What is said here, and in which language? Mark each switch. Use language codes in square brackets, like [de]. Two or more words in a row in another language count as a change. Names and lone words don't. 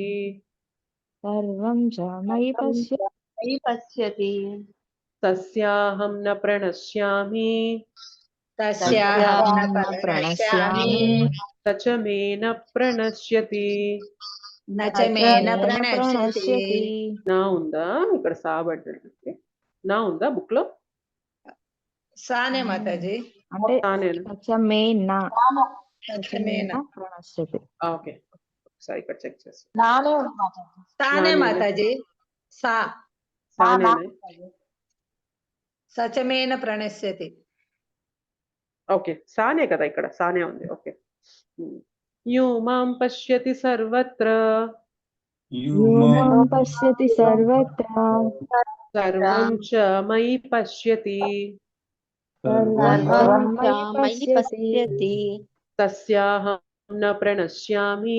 [sa] सर्वं च मयि पश्यति तस्याहं न प्रणश्यामि तस्याहं न प्रणश्यामि स च मे न प्रणश्यति. न च मे न प्रणश्यति. [te] నా ఉందా ఇక్కడ సాబడ్డది? నా ఉందా బుక్ లో? సానే మాతాజీ అంటే తానేనా? [sa] स च मे न स च मे न ప్రణశ్యతి. [te] ఓకే. ఒకసారి ఇక్కడ చెక్ చేసి. నానే ఉంది మాతాజీ. సానే నానేనా? మాతాజీ సా సానేనా? [sa] स च मे न प्रणश्यति. [te] ఓకే. సానే కదా ఇక్కడ. సానే ఉంది. ఓకే. [sa] यो मां पश्यति सर्वत्र यो मां पश्यति सर्वत्र सर्वं च मयि पश्यति सर्वं మయి मयि पश्यति. పశ్యతి तस्याहं न प्रणश्यामि